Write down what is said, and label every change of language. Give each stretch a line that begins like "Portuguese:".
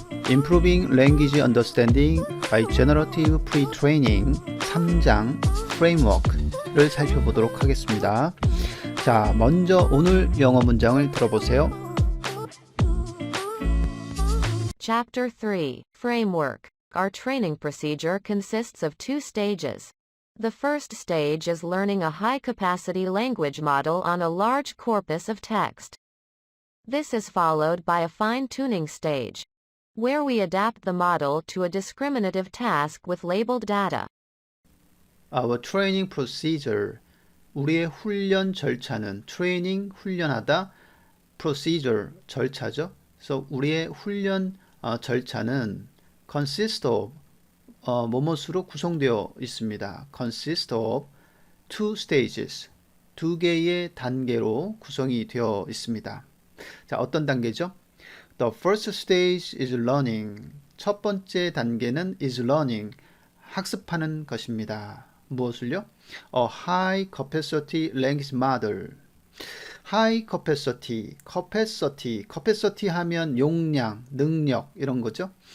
Korean: Improving Language Understanding by Generative Pre-training 3장 Framework를 살펴보도록 하겠습니다. 자, 먼저 오늘 영어 문장을 들어보세요.
English: Chapter 3, Framework. Our training procedure consists of 2 stages. The first stage is learning a high-capacity language model on a large corpus of text. This is followed by a fine-tuning stage, where we adapt the model to a discriminative task with labeled data. Our training procedure.
Korean: 우리의 훈련 절차는 training, 훈련하다, procedure, 절차죠. 그래서 우리의 훈련 절차는 consist of, 뭐뭇으로 구성되어 있습니다.
English: consist of 2 stages,
Korean: 2개의 단계로 구성이 되어 있습니다. 자, 어떤 단계죠?
English: The first stage is learning.
Korean: 첫 번째 단계는
English: is learning,
Korean: 학습하는 것입니다. 무엇을요?
English: A high capacity language model.
Korean: high capacity, capacity 하면 용량, 능력 이런 거죠.